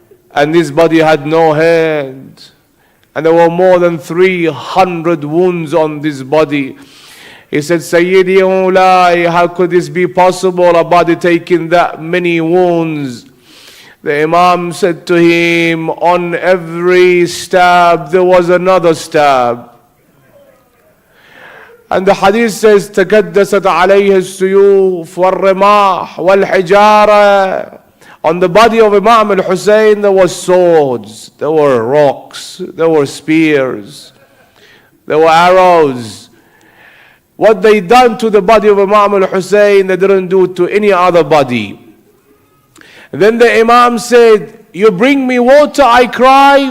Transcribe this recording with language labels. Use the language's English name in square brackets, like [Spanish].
[English] And this body had no head. And there were more than 300 wounds on this body. He said, Sayyidi Ulai, how could this be possible, a body taking that many wounds? The Imam said to him, on every stab there was another stab. And the hadith says, [Arabic] تَكَدَّسَتْ عَلَيْهِ السُّيُوفُ وَالرِّمَاحُ وَالْحِجَارَةِ. [English] On the body of Imam al-Hussein there were swords, there were rocks, there were spears, there were arrows. What they done to the body of Imam al-Hussein, they didn't do to any other body. And then the Imam said, you bring me water, I cry.